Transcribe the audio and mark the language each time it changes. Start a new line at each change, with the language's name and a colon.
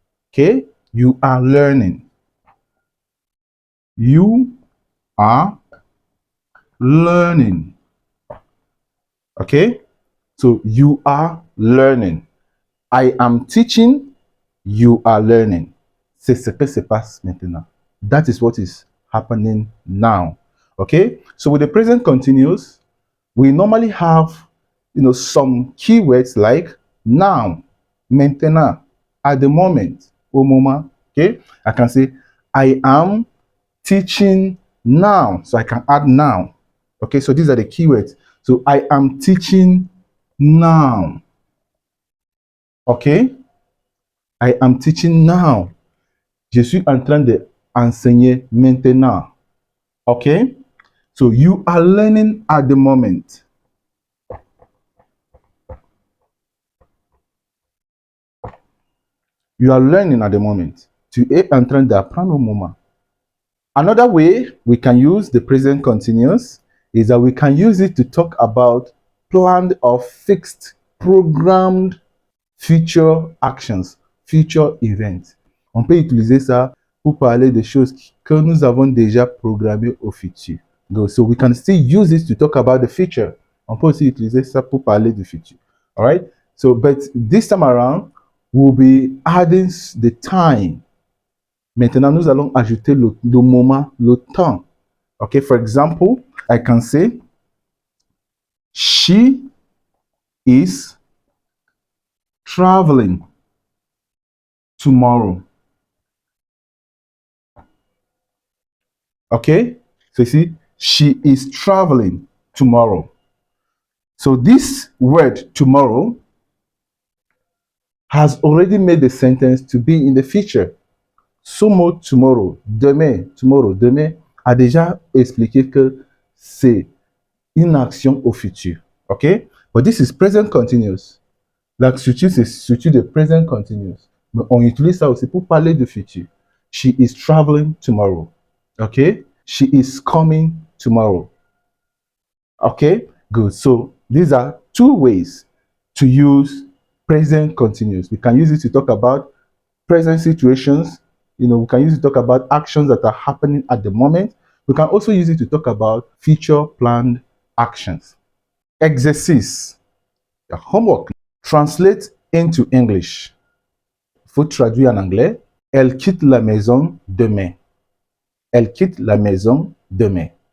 English: Okay? You are learning. You are learning. Okay? So you are learning. I am teaching. You are learning.
French: C'est ce que se passe maintenant.
English: That is what is happening now. Okay? So with the present continuous, we normally have, some keywords like now, maintenant, at the moment, au moment. Okay? I can say, I am teaching now. So I can add now. Okay, so these are the keywords. So I am teaching now. Okay? I am teaching now.
French: Je suis en train de enseigner maintenant.
English: Okay? So you are learning at the moment. You are learning at the moment.
French: Tu es en train d'apprendre au moment.
English: Another way we can use the present continuous is that we can use it to talk about planned or fixed, programmed future actions, future events.
French: On peut utiliser ça pour parler des choses que nous avons déjà programmées au futur.
English: So we can still use it to talk about the future.
French: On peut aussi utiliser ça pour parler du futur.
English: All right? So, but this time around, we'll be adding the time.
French: Maintenant, nous allons ajouter le moment, le temps.
English: Okay, for example, I can say, she is traveling tomorrow. Okay, so you see, she is traveling tomorrow. So this word tomorrow has already made the sentence to be in the future.
French: Ce mot tomorrow, demain, a déjà expliqué que c'est une action au futur.
English: Okay? But this is present continuous.
French: La structure, c'est structure de present continuous. Mais on utilise ça aussi pour parler du futur.
English: She is traveling tomorrow. Okay? She is coming tomorrow. Okay? Good. So these are two ways to use present continuous. We can use it to talk about present situations. We can use it to talk about actions that are happening at the moment. We can also use it to talk about future planned actions. Exercice. Your homework. Translate into English.
French: Il faut traduire en anglais. Elle quitte la maison demain. Elle quitte la maison demain.